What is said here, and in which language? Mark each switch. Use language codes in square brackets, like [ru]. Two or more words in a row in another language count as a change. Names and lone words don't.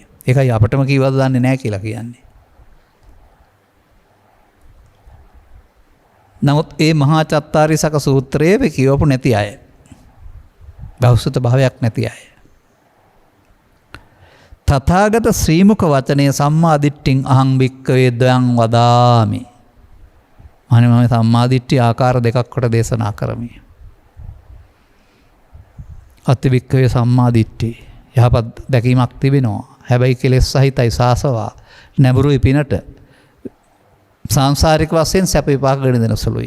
[si] ඒකයි අපටම කීවද දන්නේ නැහැ කියලා කියන්නේ. නමුත් ඒ මහා චත්තාරිසක සූත්‍රයේ කියවපු නැති අය, බෞද්ධ භාවයක් නැති අය, තථාගත ශ්‍රීමුක වචනය [pi] සම්මාදිට්ඨින් අහං භික්ඛවේ ද්වයං වදාමි. [si] මම සම්මාදිට්ඨි ආකාර දෙකක් කොට දේශනා කරමි. [pi] අත්ති භික්ඛවේ සම්මාදිට්ඨි [si] යහපත් දැකීමක් තිබෙනවා. හැබැයි කෙලෙස් සහිතයි, සාසවා නැඹුරුයි, පිනට සංසාරික වශයෙන් සැප විපාක ගෙන දෙන සුළුයි.